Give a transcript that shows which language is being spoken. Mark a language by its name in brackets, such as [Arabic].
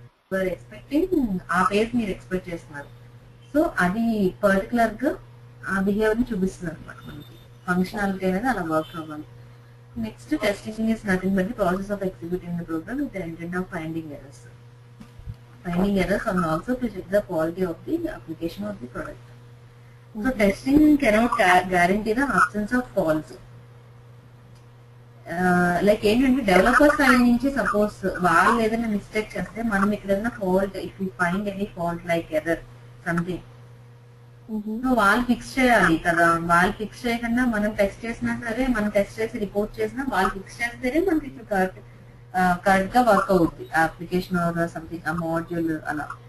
[Telugu] So expecting ఆ page మీరు expect చేస్తున్నారు. సో అది పర్టికులర్ గా ఆ బిహేవియర్ ని చూపిస్తుంది అనమాట. మనకి ఫంక్షనాలిటీ అనేది అలా వర్క్ అవ్వాలి. [English] Next testing is nothing but the process of executing the program with the intent of finding errors and also to check the quality of the application of the product. So testing cannot guarantee the absence of faults. [Telugu] Like ఏంటంటే developer side నుంచి suppose వాళ్ళు ఏదైనా mistake చేస్తే మనం ఇక్కడ ఏదైనా fault, [English] if you find any fault [Telugu] like error something, so వాళ్ళు fix చేయాలి కదా. వాళ్ళు ఫిక్స్ చేయకుండా మనం టెస్ట్ చేసినా సరే, మనం టెస్ట్ చేసి రిపోర్ట్ చేసినా వాళ్ళు ఫిక్స్ చేస్తేనే మనకి ఇప్పుడు కరెక్ట్ గా వర్క్ అవుతుంది అప్లికేషన్ ఆర్ సంథింగ్ ఆ మాడ్యూల్ అలా.